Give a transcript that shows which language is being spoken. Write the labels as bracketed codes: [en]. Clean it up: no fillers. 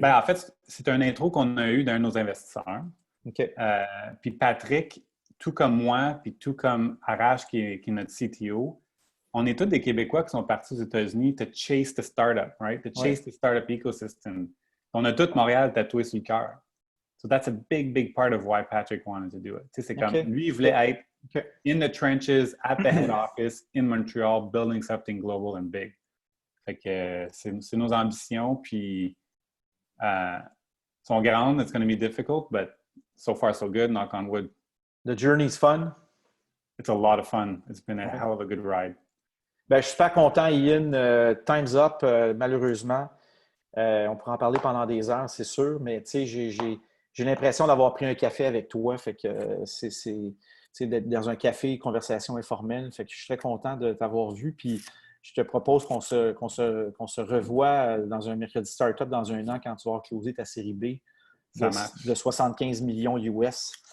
[fr] Ben, en fait, c'est un intro qu'on a eu d'un de nos investisseurs. OK. Puis Patrick, tout comme moi, puis tout comme Arash, qui est notre CTO, on est tous des Québécois qui sont partis aux États-Unis [en] to chase the startup, right? To chase the startup ecosystem. [fr] On a tout Montréal tatoué sur le cœur. [en] So that's a big, big part of why Patrick wanted to do it. [fr] C'est comme, lui, il voulait être [en] in the trenches, at the head office, in Montreal, building something global and big. [fr] Fait que c'est nos ambitions, puis sont grandes. [en] It's going to be difficult, but so far so good, knock on wood. The journey's fun? It's a lot of fun. It's been a hell of a good ride. [fr] Ben, je suis super content, Ian. [en] Time's up, [fr] malheureusement. On pourra en parler pendant des heures, c'est sûr, mais j'ai l'impression d'avoir pris un café avec toi. Fait que c'est d'être dans un café, conversation informelle. Fait que je suis très content de t'avoir vu. Puis je te propose qu'on se revoie dans un mercredi startup dans un an quand tu vas avoir closé ta série B de 75 millions US.